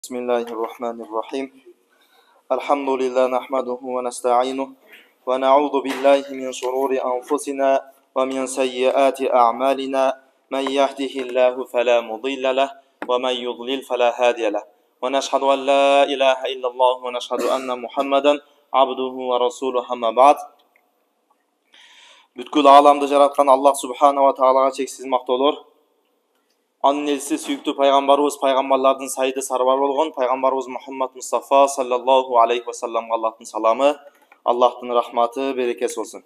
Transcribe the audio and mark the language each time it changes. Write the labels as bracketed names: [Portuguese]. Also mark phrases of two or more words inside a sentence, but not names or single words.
[Arabic] بسم الله الرحمن الرحيم الحمد لله نحمده ونستعينه ونعوذ بالله من شرور أنفسنا ومن سيئات أعمالنا من يهده الله فلا مضل له ومن يضلل فلا هادي له ونشهد أن لا إله إلا الله ونشهد أن محمدا عبده ورسوله أما بعد. [Kyrgyz] Бүткүл аламды жараткан Аллах [Arabic] سبحانه وتعالى [Kyrgyz] чексиз мактоолор. Анын элчиси сүйүктүү пайгамбарыбыз, пайгамбарлардын сайыды сарбар болгон пайгамбарыбыз Мухаммад Мустафа [Arabic] صلى الله عليه وسلم [Kyrgyz] Аллахтын саламы, Аллахтын рахматы, берекеси болсун.